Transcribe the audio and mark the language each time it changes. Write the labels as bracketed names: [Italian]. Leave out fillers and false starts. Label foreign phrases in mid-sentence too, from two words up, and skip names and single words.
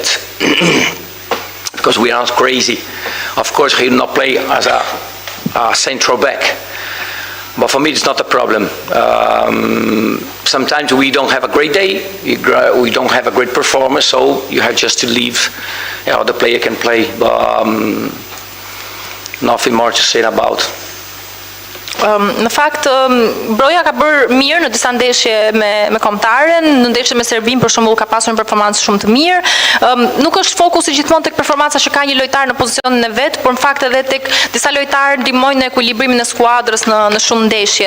[English] Because we are not crazy. Of course, he will not play as a central back. But for me, it's not a problem. Sometimes we don't have a great day, we don't have a great performance, so you have just to leave. The player can play, but nothing more to say about. [Albanian] Në fakt, Broja ka bërë mirë në disa ndeshje me kombëtaren, në ndeshje me Serbin për shembull ka pasur një performancë shumë të mirë. Nuk është fokusi gjithmonë tek performanca që ka një lojtar në pozicionin e vet, por në fakt edhe tek disa lojtarë ndihmojnë në ekuilibrimin e skuadrës në shumë ndeshje.